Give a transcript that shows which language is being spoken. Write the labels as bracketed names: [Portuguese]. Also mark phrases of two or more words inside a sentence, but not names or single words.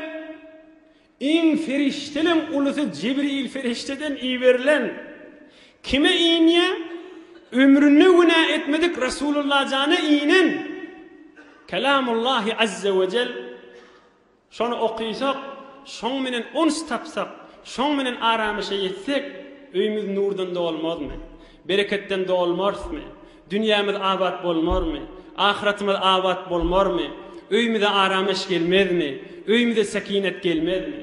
[Turkmen] Iň ferişteliň ulusy Jibril ferişteden iýberilen. Kime iňe? Ömrünü günah etmedik Resulullah canı inen. [Arabic] كلام الله عز وجل. [Turkmen] Şonu okuysak, şon menen ons tapsak, şon menen aramışa yetsek, öýümüz nurdan da olmazmy? Bereketten de olmazmy? Dünyamyz abat bolmarmy? Ahiretimiz abat bolmarmy? Öýümüze aramış gelmezmi? Öýümüze sakinet gelmezmi?